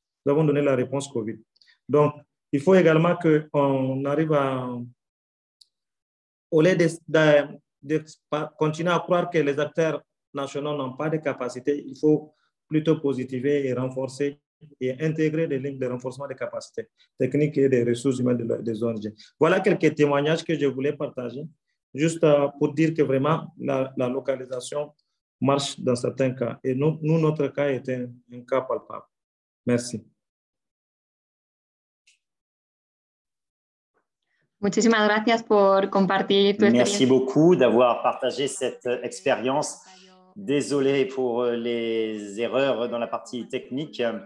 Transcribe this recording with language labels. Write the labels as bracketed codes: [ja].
[fr] Nous avons donné la réponse COVID. Donc, il faut également qu'on arrive au lieu de continuer à croire que les acteurs nationaux n'ont pas de capacité, il faut plutôt positiver et renforcer et intégrer des lignes de renforcement des capacités techniques et des ressources humaines des ONG. Voilà quelques témoignages que je voulais partager, juste pour dire que vraiment la localisation marche dans certains cas. Et nous notre cas est un cas palpable. Merci. [es] Muchísimas gracias por compartir tu experiencia. [fr] Merci beaucoup d'avoir partagé cette expérience. Désolé pour les erreurs dans la partie technique.